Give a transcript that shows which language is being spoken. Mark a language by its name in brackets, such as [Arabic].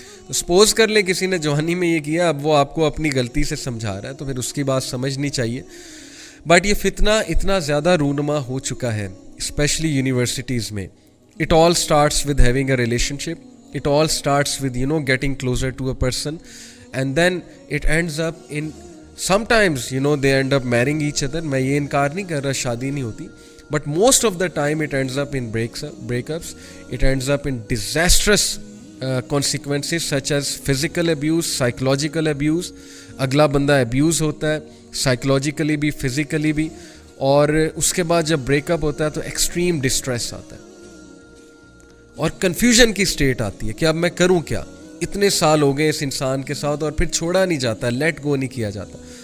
[Urdu] تو سپوز کر لیں کسی نے جوانی میں یہ کیا, اب وہ آپ کو اپنی غلطی سے سمجھا رہا ہے تو پھر اس کی بات سمجھنی چاہیے. بٹ یہ فتنہ اتنا زیادہ رونما ہو چکا ہے اسپیشلی یونیورسٹیز میں. [English] It all starts with having a relationship, it all starts with getting closer to a person, and then it ends up in Sometimes, they end up marrying each other. [Urdu] میں یہ انکار نہیں کر رہا شادی نہیں ہوتی, [English] but most of the time it ends up in breakups. It ends up in disastrous consequences such as physical abuse, psychological abuse. [Urdu] اگلا بندہ abuse ہوتا ہے psychologically بھی, physically بھی, اور اس کے بعد جب بریک اپ ہوتا ہے تو ایکسٹریم ڈسٹریس آتا ہے اور کنفیوژن کی اسٹیٹ آتی ہے کہ اب میں کروں کیا. اتنے سال ہو گئے اس انسان کے ساتھ اور پھر چھوڑا نہیں جاتا, لیٹ گو نہیں کیا جاتا.